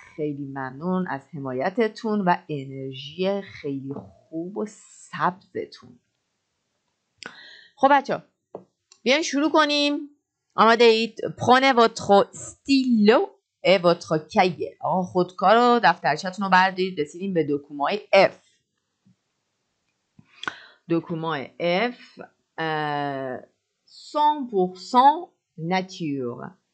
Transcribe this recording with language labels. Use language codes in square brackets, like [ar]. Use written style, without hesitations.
[fa] خیلی ممنون از حمایتتون و انرژی خیلی خوب و سبزتون. خب بچه بیاین شروع کنیم. آماده اید؟ [fr] Prenez votre stylo et votre cahier. [fa] آقا خودکار و دفترچه‌تون رو بردارید. رسیدیم به دکومای F. دکومای F 100% nature.